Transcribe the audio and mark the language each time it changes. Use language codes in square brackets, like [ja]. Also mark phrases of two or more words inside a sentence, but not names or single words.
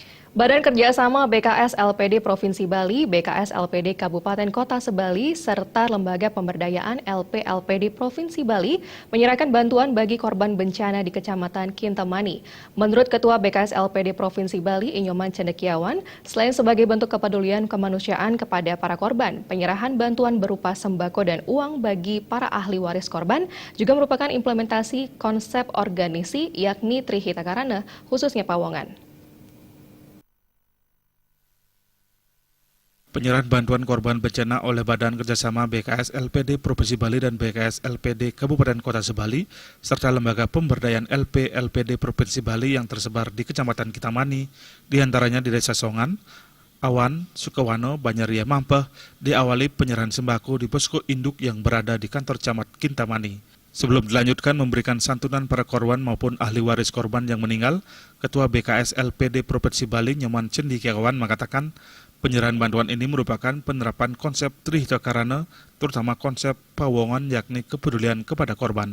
[id] Badan Kerjasama BKS LPD Provinsi Bali, BKS LPD Kabupaten Kota Sebali, serta Lembaga Pemberdayaan LP-LPD Provinsi Bali menyerahkan bantuan bagi korban bencana di Kecamatan Kintamani. Menurut Ketua BKS LPD Provinsi Bali, Inyoman Cendekiawan, selain sebagai bentuk kepedulian kemanusiaan kepada para korban, penyerahan bantuan berupa sembako dan uang bagi para ahli waris korban juga merupakan implementasi konsep organisasi yakni Trihita Karana, khususnya Pawongan. Penyerahan bantuan korban bencana oleh Badan Kerjasama BKS LPD Provinsi Bali dan BKS LPD Kabupaten Kota Sebali, serta Lembaga Pemberdayaan LP LPD Provinsi Bali yang tersebar di Kecamatan Kintamani, diantaranya di Desa Songan, Awan, Sukawano, Banyaria Mampeh, diawali penyerahan sembako di posko induk yang berada di kantor Camat Kintamani. Sebelum dilanjutkan memberikan santunan para korban maupun ahli waris korban yang meninggal, Ketua BKS LPD Provinsi Bali, Inyoman Cendekiawan, mengatakan penyerahan bantuan ini merupakan penerapan konsep Trihita Karana, terutama konsep Pawongan yakni kepedulian kepada korban.